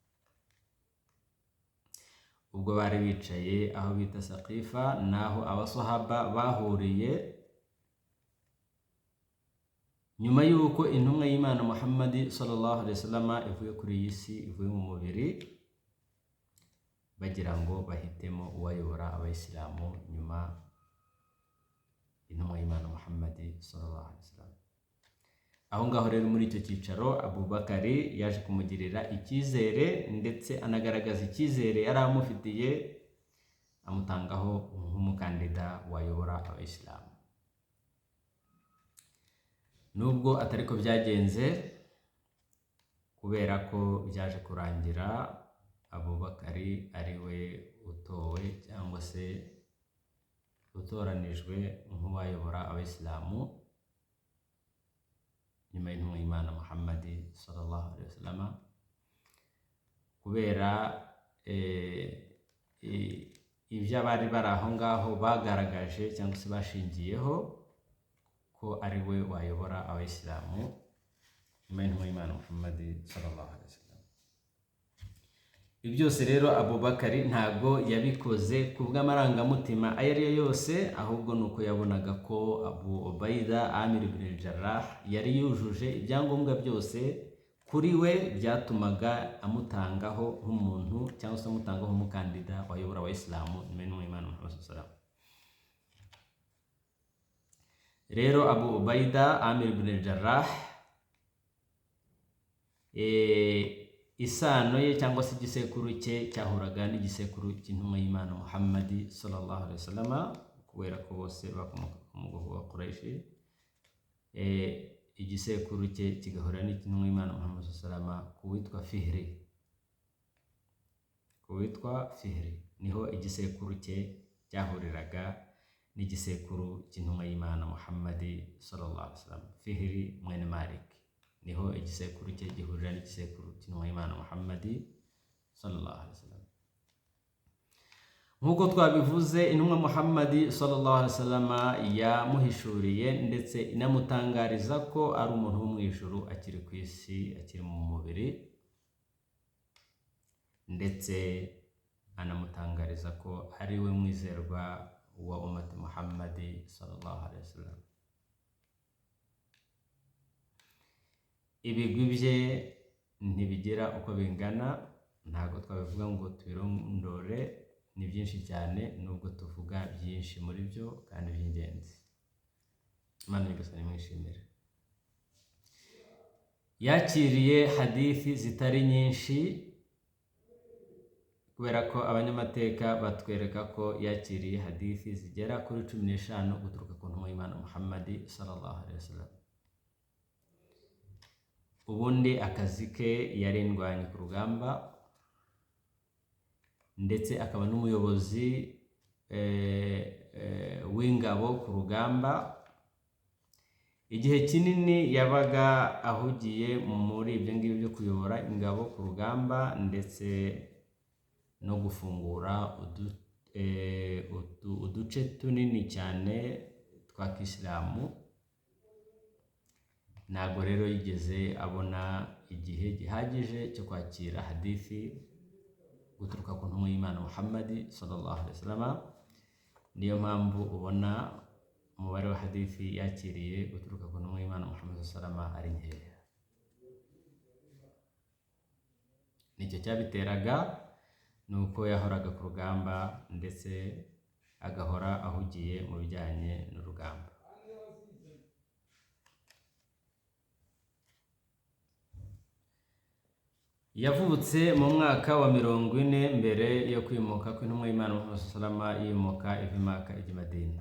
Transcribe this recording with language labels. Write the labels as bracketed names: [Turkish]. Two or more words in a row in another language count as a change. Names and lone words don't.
[Kinyarwanda] Ubwo bari bicaye aho bita Saqifa, naho abasahaba bahuriye nyuma y'uko intumwa y'Imana Muhammad [Arabic] صلى الله عليه وسلم [Kinyarwanda] ivuye kuri iyi si, ivuye mu mubiri, bagira ngo bahitemo uwayobora abayisilamu nyuma intumwa y'Imana Muhammad [Arabic] صلى الله عليه وسلم. [Kinyarwanda] Aho ngaho rero muri icyo cyicaro Abu Bakari yaje kumugirira icyizere, ndetse anagaragaza icyizere yari amufitiye, amutangaho nk'umukandida wayobora abayisilamu. Nubwo atari ko byagenze, kubera ko byaje kurangira Abu Bakari ari we utowe cyangwa se utoranijwe nk'uwayobora abayisilamu nyuma y'intumwa y'Imana Muhammad [Arabic] صلى الله عليه وسلم, [Kinyarwanda] kubera ibyo abari bari aho ngaho bagaragaje cyangwa se bashingiyeho ko ari we wayobora abayisilamu nyuma y'intumwa y'Imana Muhammad [Arabic] صلى الله عليه وسلم. [Kinyarwanda] Ibi byose rero Abu Bakari ntago yabikoze ku bw'amarangamutima ayo ari yo yose, ahubwo nuko yabonaga ko Abu Ubaida Amir ibn al-Jarrah yari yujuje ibyangombwa byose kuri we, byatumaga amutangaho nk'umuntu cyangwa se amutangaho umukandida wayobora abayisilamu nyuma y'intumwa y'Imana Muhammad [Arabic] صلى الله عليه وسلم. [Kinyarwanda] Rero Abu Ubaida Amir ibn al-Jarrah, isano ye cyangwa se igisekuru cye cyahuraga n'igisekuru cy'intumwa y'Imana Muhammad [Arabic] صلى الله عليه وسلم, [Kinyarwanda] kubera ko bose bakomoka mu bwoko bwa Quraishi. Igisekuru cye kigahura n'icy'intumwa y'Imana Muhammad [Arabic] صلى الله عليه وسلم [Kinyarwanda] kuwitwa Fihri. Kuwitwa Fihri niho igisekuru cye cyahuriraga n'igisekuru cy'intumwa y'Imana Muhammadi [Arabic] صلى الله عليه وسلم. [Kinyarwanda] Fihri mwene Malik niho igisekuru cye gihurira n'igisekuru cy'intumwa y'Imana Muhammadi [Arabic] صلى الله عليه وسلم. [Kinyarwanda] Nk'uko twabivuze, intumwa Muhammadi [Arabic] صلى الله عليه وسلم [Kinyarwanda] yamuhishuriye ndetse inamutangariza ko ari umuntu wo mu ijuru akiri ku isi, akiri mu mubiri, ndetse anamutangariza ko ari we mwizerwa wa [Arabic] أمة محمد صلى الله عليه وسلم. [Kinyarwanda] Ibigwi bye ntibigira uko bingana, ntabwo twabivuga ngo tubirondore, ni byinshi cyane nubwo tuvuga byinshi muri byo kandi by'ingenzi. Imana nyagasani mwishimire. Yakiriye hadithi zitari nyinshi, kubera ko abanyamateka batwereka ko yakiriye hadithi zigera kuri 15 guturuka ku ntumwa y'Imana Muhammadi [Arabic] صلى الله عليه وسلم. [Kinyarwanda] Ubundi akazi ke yari indwanyi ku rugamba, ndetse akaba n'umuyobozi w'ingabo ku rugamba. Igihe kinini yabaga ahugiye muri ibyo ngibyo byo kuyobora ingabo ku rugamba, ndetse no gufungura uduce tunini cyane twa Kisilamu. Ntabwo rero yigeze abona igihe gihagije cyo kwakira hadithi guturuka ku ntumwa y'Imana Muhammadi [Arabic] صلى الله عليه وسلم. [Kinyarwanda] Niyo mpamvu ubona umubare wa hadithi yakiriye guturuka ku ntumwa y'Imana Muhammadi [Arabic] صلى الله عليه وسلم [Kinyarwanda] ari nkeya. Nicyo cyabiteraga, nuko yahoraga ku rugamba ndetse agahora ahugiye mu bijyanye n'urugamba. Yavutse mu mwaka wa 40 mbere yo kwimuka kw'intumwa y'Imana Muhammad [Arabic] صلى الله عليه وسلم [Kinyarwanda] yimuka iva i Maka ijya i Madina.